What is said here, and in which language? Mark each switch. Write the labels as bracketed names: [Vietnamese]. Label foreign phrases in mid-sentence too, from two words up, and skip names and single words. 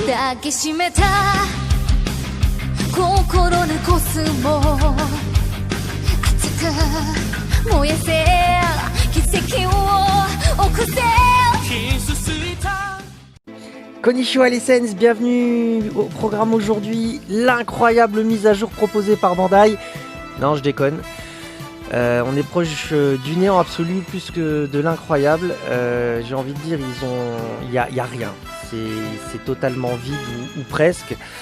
[Japanese] 抱きしめた心のコスモ熱く燃やせ奇跡を起こせ [French] Konnichiwa les Sens, bienvenue au programme aujourd'hui, l'incroyable mise à jour proposée par Bandai. Non, je déconne. On est proche du néant absolu plus que de l'incroyable. J'ai envie de dire, il y a rien. C'est totalement vide ou presque.